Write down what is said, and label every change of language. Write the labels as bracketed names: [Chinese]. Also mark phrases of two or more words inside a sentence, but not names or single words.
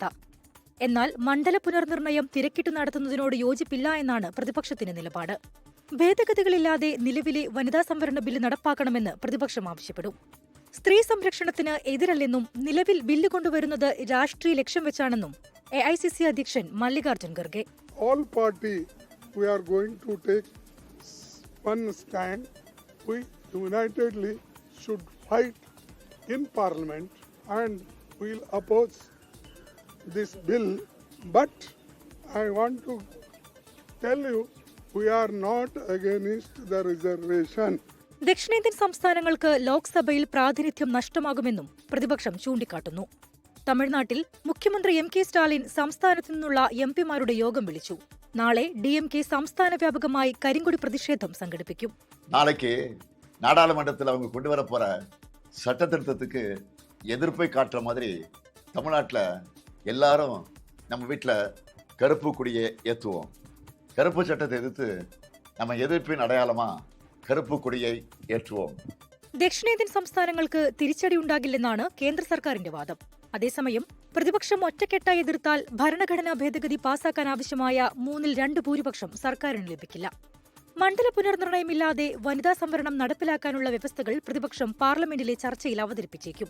[Malayalam] എന്നാൽ മണ്ഡല പുനർനിർണയം തിരക്കിട്ടു നടത്തുന്നതിനോട് യോജിപ്പില്ല എന്നാണ് പ്രതിപക്ഷത്തിന്റെ നിലപാട്. ഭേദഗതികളില്ലാതെ നിലവിലെ വനിതാ സംവരണ ബില്ല് നടപ്പാക്കണമെന്ന് പ്രതിപക്ഷം ആവശ്യപ്പെടും. സ്ത്രീ സംരക്ഷണത്തിന് എതിരല്ലെന്നും നിലവിൽ ബില്ല് കൊണ്ടുവരുന്നത് രാഷ്ട്രീയ ലക്ഷ്യം വെച്ചാണെന്നും AICC അധ്യക്ഷൻ മല്ലികാർജ്ജുൻ ഖർഗെ. [English] All party we are going to take one stand. We unitedly should fight in parliament and we'll oppose this bill. But I want to tell you we are not against the reservation. [Malayalam] ദക്ഷിണേന്ത്യൻ സംസ്ഥാനങ്ങൾക്ക് ലോക്സഭയിൽ പ്രാതിനിധ്യം നഷ്ടമാകുമെന്നും പ്രതിപക്ഷം ചൂണ്ടിക്കാട്ടുന്നു. തമിഴ്നാട്ടിൽ മുഖ്യമന്ത്രി MK സ്റ്റാലിൻ സംസ്ഥാനത്തു നിന്നുള്ള MP-മാരുടെ യോഗം വിളിച്ചു. നാളെ DMK സംസ്ഥാന വ്യാപകമായി കരിങ്കൊടി പ്രതിഷേധം സംഘടിപ്പിക്കും. [Tamil] நாளைக்கு நாடாளுமன்றத்தில் அவங்க கொண்டு வர போற சட்ட திருத்தத்துக்கு எதிர்ப்பை காட்டுற மாதிரி தமிழ்நாட்டில் எல்லாரும் நம்ம வீட்டில் கருப்பு கொடியை ஏற்றுவோம். கருப்பு சட்டத்தை எதிர்த்து நம்ம எதிர்ப்பின் அடையாளமா கருப்பு கொடியை ഏറ്റുவோம். [Malayalam] ദക്ഷിണേന്ത്യൻ സംസ്ഥാനങ്ങൾക്ക് തിരിച്ചടിയുണ്ടാകില്ലെന്നാണ് കേന്ദ്ര സർക്കാരിന്റെ വാദം. അതേസമയം പ്രതിപക്ഷം ഒറ്റക്കെട്ടായി എതിർത്താൽ ഭരണഘടനാ ഭേദഗതി പാസാക്കാൻ ആവശ്യമായ 3/2 ഭൂരിപക്ഷം സർക്കാരിന് ലഭിക്കില്ല. മണ്ഡല പുനർനിർണയമില്ലാതെ വനിതാ സംവരണം നടപ്പിലാക്കാനുള്ള വ്യവസ്ഥകൾ പ്രതിപക്ഷം പാർലമെന്റിലെ ചർച്ചയിൽ അവതരിപ്പിച്ചേക്കും.